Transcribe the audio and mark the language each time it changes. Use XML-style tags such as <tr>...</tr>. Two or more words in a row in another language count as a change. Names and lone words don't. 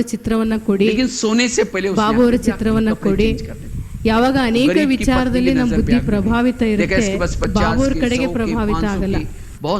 <kn>ಚಿತ್ರವನ್ನ ಕೊಡಿ,</kn> <hi>लेकिन सोने से पहले उसने</hi> <kn>ಬಾಬು ಅವರ</kn> <hi>अपने</hi> <kn>ಚಿತ್ರವನ್ನ</kn> <hi>कपड़े</hi> <kn>ಕೊಡಿ.</kn> <hi>change कर देते।</hi> <kn>ಯಾವಾಗ ಅನೇಕ</kn> <hi>गरीब की</hi> <kn>ವಿಚಾರದಲ್ಲಿ</kn> <hi>पत्नी की</hi> <kn>ನಮ್ಮ</kn> <hi>नजर</hi> <kn>ಬುದ್ಧಿ</kn> <hi>पे आके</hi> <kn>ಪ್ರಭಾವಿತ</kn> <hi>देखा</hi> <kn>ಇರುತ್ತೆ,</kn> <hi>इसके पास 50</hi> <kn>ಬಾಬು ಅವ್ರ</kn> <hi>की,</hi> <kn>ಕಡೆಗೆ</kn> <hi>100 की,</hi> <kn>ಪ್ರಭಾವಿತ</kn> <hi>500</hi> <kn>ಆಗಲ್ಲ.</kn> <hi>की,</hi>